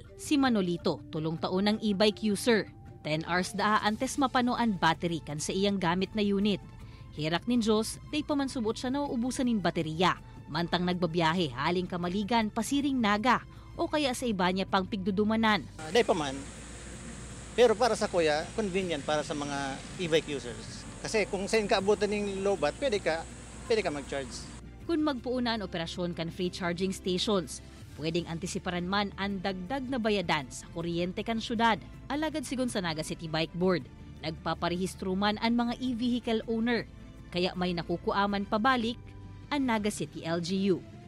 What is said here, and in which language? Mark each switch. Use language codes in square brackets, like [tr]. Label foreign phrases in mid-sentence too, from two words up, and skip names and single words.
[bik] Si Manolito, 3 taon ng [en] e-bike user. [bik] 10 hours daa antes mapano ang battery kan sa iyang gamit na unit. Hirak nin Diyos, day pa man subot siya na uubusan nin baterya, mantang nagbabiyahe haling Kamaligan, Pasiring, Naga, o kaya sa iba niya pang pigdudumanan. Day pa man, pero para sa kuya, convenient para sa mga [en] e-bike users. [tl] Kasi kung saan ka abutan ng lowbat, pwede ka mag-charge. [bik] Kung magpuuna ang operasyon kan [en] free charging stations, [bik] pwedeng antisiparan man ang dagdag na bayadan sa kuryente kan syudad. Alagad sigon sa Naga City Bike Board, nagpaparehistro man ang mga [en] e-vehicle owner, [bik] kaya may nakukuaman pabalik ang Naga City LGU.